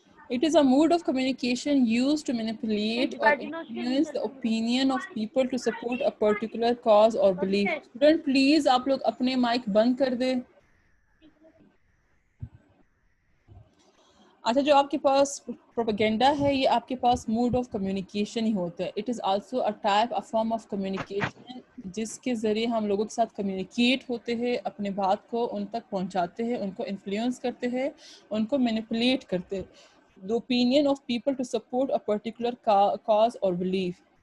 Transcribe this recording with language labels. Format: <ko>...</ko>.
<en>It is a mode of communication used to manipulate or influence the opinion of people to support a particular cause or belief. Student please</en> <ur>آپ لوگ اپنے mic بند کر دیں. اچھا جو آپ کے پاس پروپیگینڈا ہے یہ آپ کے پاس موڈ آف کمیونیکیشن ہی ہوتا ہے.</ur> <en>it is also a type a form of communication</en> <ur>جس کے ذریعے ہم لوگوں کے ساتھ کمیونیکیٹ ہوتے ہیں, اپنے بات کو ان تک پہنچاتے ہیں, ان کو انفلوئنس کرتے ہیں, ان کو مینیپولیٹ کرتے ہیں.</ur> <en>The opinion of people to support a particular cause or belief.</en>